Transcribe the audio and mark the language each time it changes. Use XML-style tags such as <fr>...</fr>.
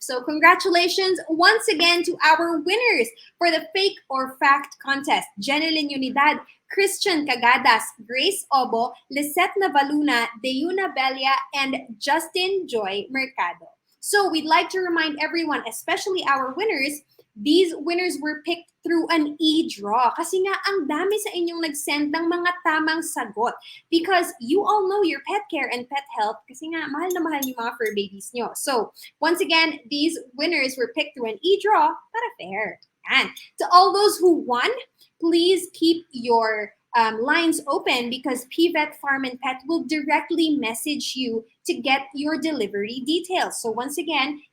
<en>So congratulations once again to our winners for the fake or fact contest. Jenilyn Unidad, Christian Cagadas, Grace Obo, Lisette Navaluna, Deuna Belia, and Justin Joy Mercado. So we'd like to remind everyone, especially our winners, these winners were picked through an e-draw.</en> <tl>Kasi nga, ang dami sa inyong nag-send ng mga tamang sagot.</tl> <en>Because you all know your pet care and pet health.</en> <tl>Kasi nga, mahal na mahal yung mga fur babies nyo.</tl> <en>So, once again, these winners were picked through an e-draw para fair. And to all those who won, please keep your lines open because PVET Farm and Pet will directly message you to get your delivery details. So once again,</en>